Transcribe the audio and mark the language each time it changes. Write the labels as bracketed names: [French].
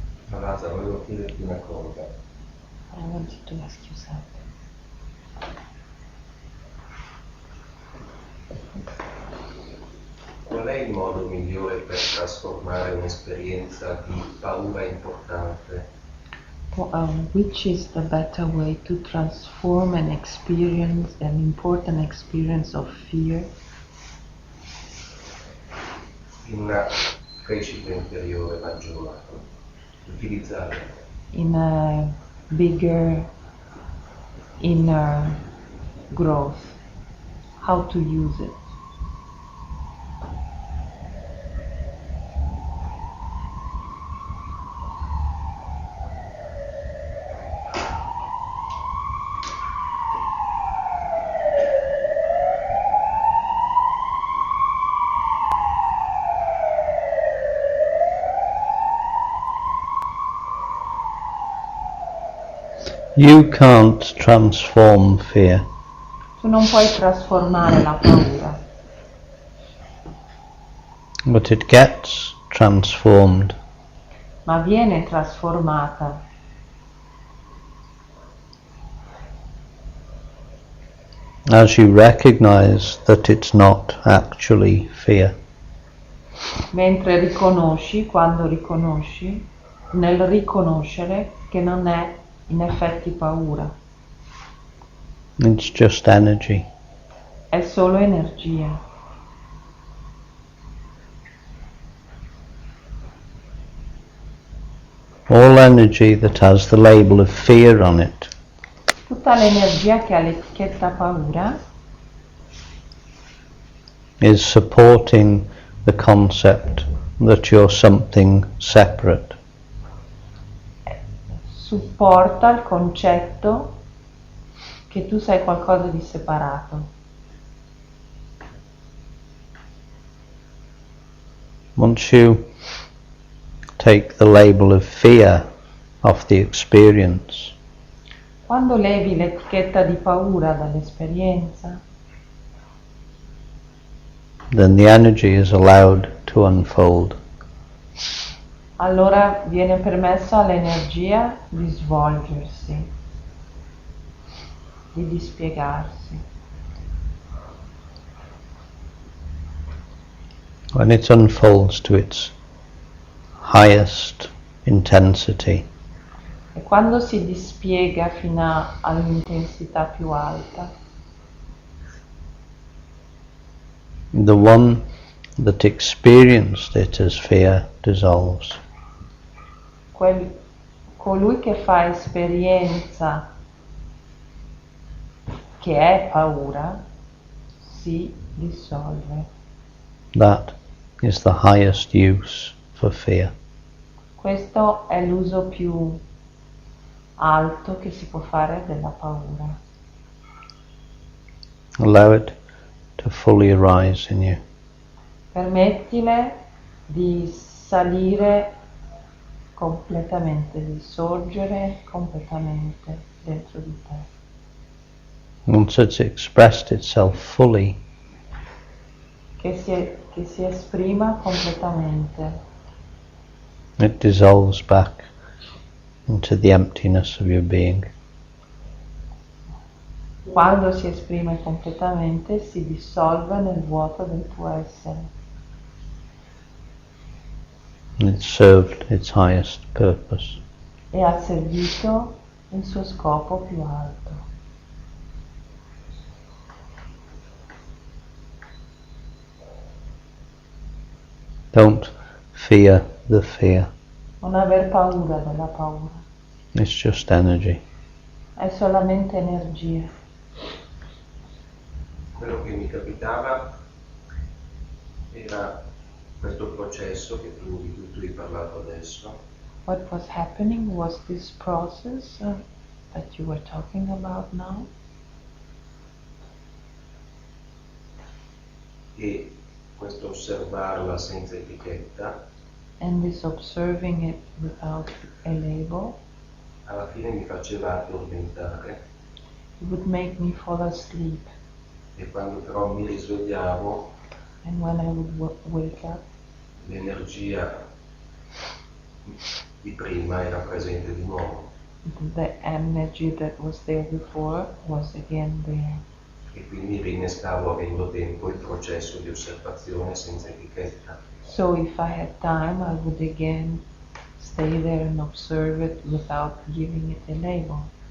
[Italian] Avasa, volevo chiederti una cosa. [English] I wanted to ask you something. [Italian] Qual è il modo migliore per trasformare un'esperienza di paura importante? [English] Which is the better way to transform an important experience of fear [Italian] In una crescita interiore maggiore? Utilizzare [English] in a bigger inner growth? How to use it? You can't transform fear. [Italian] Tu non puoi trasformare la paura, [English] But it gets transformed [Italian] ma viene trasformata [English] as you recognize that it's not actually fear. [Italian] mentre riconosci, quando riconosci, nel riconoscere che non è in effetti paura, [English] It's just energy. [Italian] è solo energia. [English] All energy that has the label of fear on it [Italian] Tutta l'energia che ha l'etichetta paura [English] is supporting the concept that you're something separate. [Italian] supporta il concetto che tu sei qualcosa di separato. [English] Once you take the label of fear off the experience, [Italian] Quando levi l'etichetta di paura dall'esperienza, [English] then the energy is allowed to unfold. [Italian] allora viene permesso all'energia di svolgersi, di dispiegarsi. [English] When it unfolds to its highest intensity, [Italian] E quando si dispiega fino all'intensità più alta, [English] the one that experienced it as fear dissolves. [Italian] colui che fa esperienza che è paura si dissolve. [English] That is the highest use for fear. [Italian] Questo è l'uso più alto che si può fare della paura. [English] Allow it to fully arise in you. [Italian] Permettile di salire completamente, di sorgere completamente dentro di te. [English] Once it's expressed itself fully, [Italian] Che si esprima completamente, [English] it dissolves back into the emptiness of your being. [Italian] quando si esprime completamente si dissolve nel vuoto del tuo essere. [English] It served its highest purpose. [Italian] E ha servito il suo scopo più alto. [English] Don't fear the fear. [Italian] Non aver paura della paura, [English] It's just energy. [Italian] è solamente energia. Quello che mi capitava era questo processo di cui tu hai parlato adesso, [English] What was happening was this process that you were talking about now, [Italian] e questo osservarla senza etichetta [English] and this observing it without a label. [Italian] alla fine mi faceva addormentare, [English] It would make me fall asleep, [Italian] e quando però mi risvegliavo [English] and when I would wake up, [Italian] l'energia di prima era presente di nuovo. [English] the energy that was there before was again there. [Italian] E quindi rinnescavo avendo tempo il processo di osservazione senza etichetta. [English] So if I had time, I would again stay there and observe it without giving it a label.